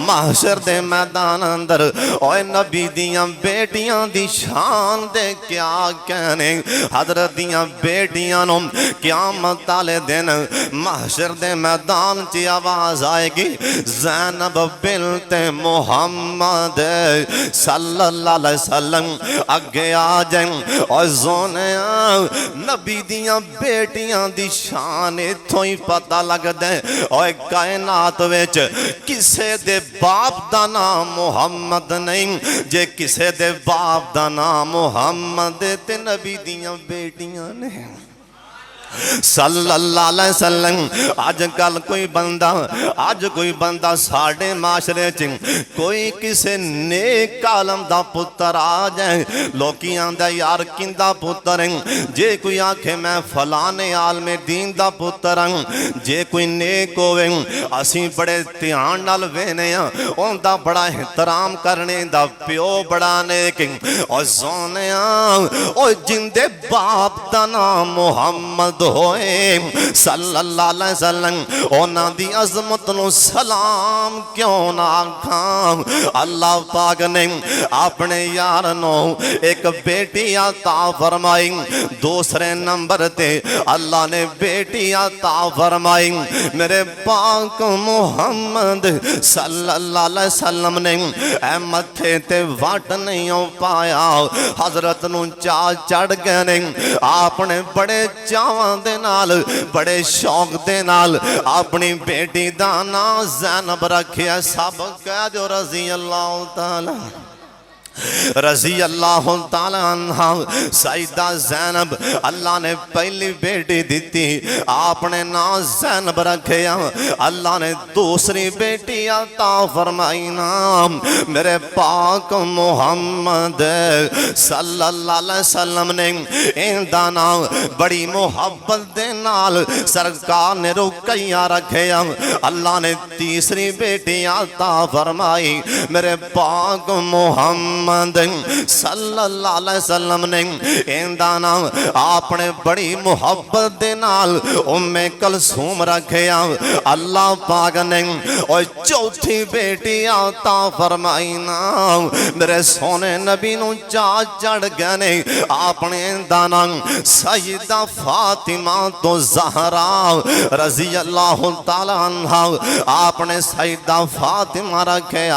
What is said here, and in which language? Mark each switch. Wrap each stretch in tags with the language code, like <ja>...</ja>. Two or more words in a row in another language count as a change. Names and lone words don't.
<pa>محشر دے میدان اندر اوئے نبی دیاں بیٹیاں دی شان دے کیا کہنے. حضرت دیاں بیٹیاں نوں قیامت والے دن محشر دے میدان چ آواز آئے گی زینب بنتِ محمد</pa> <ar>صلى الله عليه وسلم</ar> <pa>اگے آ جائے. اور سونے نبی دیاں بیٹیاں دی شان اتھوں ہی پتا لگدا ہے. اوئے کائنات وچ کسے دے باپ دا نام محمد نہیں، جے کسے دے باپ دا نام محمد تے نبی دیاں بیٹیاں نے</pa> <ar>صلى الله عليه وسلم.</ar> <pa>اج کل کوئی بندہ ساڈے معاشرے چ کوئی کسے نیک عالم دا پتر آ جائے، لوکی آندا یار کندا پتر ہے. جے کوئی آکھے میں فلانے عالمِ دین دا پتر ہوں، جے کوئی نیک ہووے اسی بڑے دھیان نال وینے آ، اوندا بڑا احترام کرنے دا پیو بڑا نیک. اور سونیا او جندے باپ دا نام محمد ہوئے</pa> <ar>صلى الله عليه وسلم,</ar> <pa>انہاں دی عظمت نوں سلام کیوں نہ آکھاں. اللہ پاک نے اپنے یار نوں ایک بیٹی عطا فرمائی، دوسرے نمبر تے اللہ نے بیٹی عطا فرمائی میرے پاک محمد</pa> <ar>صلى الله عليه وسلم</ar> <pa>نے اے متھے تے وٹ نہیں پایا، حضرت نوں چا چڑھ گئے نے، آپنے بڑے چاواں دے نال بڑے شوق دے نال اپنی بیٹی دا نام زینب رکھیا.</pa> <ur>سب کہہ دو</ur> <ar>رضي الله تعالى رضي الله تعالى عنها.</ar> <pa>سیدہ زینب اللہ نے پہلی بیٹی دی، آپنے نام زینب رکھیا. اللہ نے دوسری بیٹی عطا فرمائی نام میرے پاک محمد</pa> <ar>صلى الله عليه وسلم</ar> <pa>نے ایندا نام بڑی محبت دے نال سرکار نے رقیہ رکھیا. اللہ نے تیسری بیٹی عطا فرمائی میرے پاک محمد</pa> <ar>صلى الله عليه وسلم</ar> <pa>نے ایندا نام آپنے بڑی محبت دے نال ام کلثوم رکھیا. اللہ پاک نے اور چوتھی بیٹی عطا فرمائی نام میرے سونے نبی نوں چا چڑھ گئے نے، آپنے ایندا نام سیدہ فاطمہ تو زہرا</pa> <ar>رضي الله تعالى عنها,</ar> <pa>آپنے سیدہ فاطمہ رکھیا.</pa>